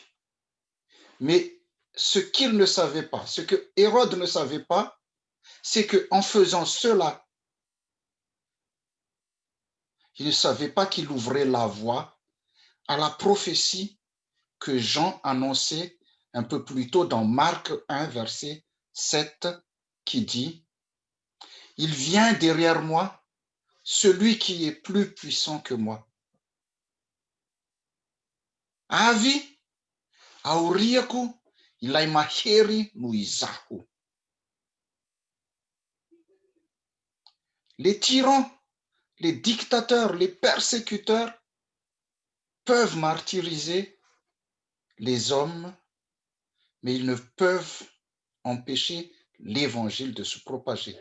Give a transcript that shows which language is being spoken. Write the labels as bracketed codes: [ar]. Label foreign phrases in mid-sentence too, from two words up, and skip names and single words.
[fr] Mais ce qu'il ne savait pas, ce que Hérode ne savait pas, c'est qu'en faisant cela, il ne savait pas qu'il ouvrait la voie à la prophétie que Jean annonçait un peu plus tôt dans Marc 1, verset 7, qui dit « Il vient derrière moi, celui qui est plus puissant que moi. [mg] Avy aoriako ilay mahery noho izaho. [fr] » Les tyrans, les dictateurs, les persécuteurs peuvent martyriser les hommes, mais ils ne peuvent empêcher l'évangile de se propager.